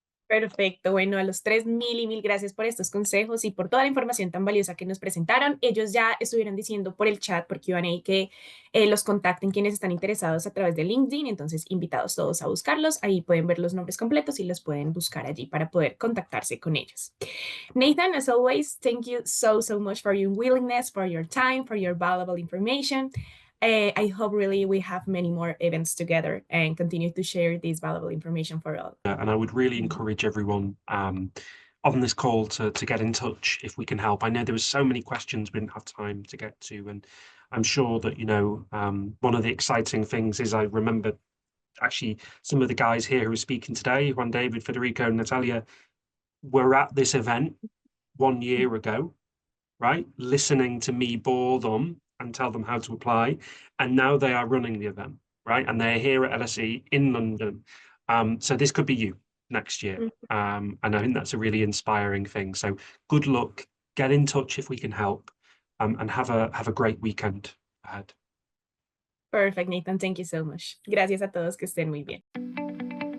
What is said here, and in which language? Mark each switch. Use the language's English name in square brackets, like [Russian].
[Spanish] Perfecto, bueno, a los tres mil y mil gracias por estos consejos y por toda la información tan valiosa que nos presentaron. Ellos ya estuvieron diciendo por el chat, por Q&A, que los contacten quienes están interesados a través de LinkedIn, entonces invitados todos a buscarlos, ahí pueden ver los nombres completos y los pueden buscar allí para poder contactarse con ellos. [English] Nathan, as always, thank you so much for your willingness, for your time, for your valuable information. I hope really we have many more events together and continue to share this valuable information for all. And I would really encourage everyone on this call to get in touch if we can help. I know there was so many questions we didn't have time to get to, and I'm sure that, you know, one of the exciting things is I remember actually some of the guys here who are speaking today, Juan David, Federico, and Natalia, were at this event 1 year ago, right? Listening to me bore them and tell them how to apply. And now they are running the event, right? And they're here at LSE in London. So this could be you next year. And I think that's a really inspiring thing. So good luck, get in touch if we can help, and have a great weekend ahead. Perfect, Nathan. Thank you so much. [Spanish] Gracias a todos, que estén muy bien.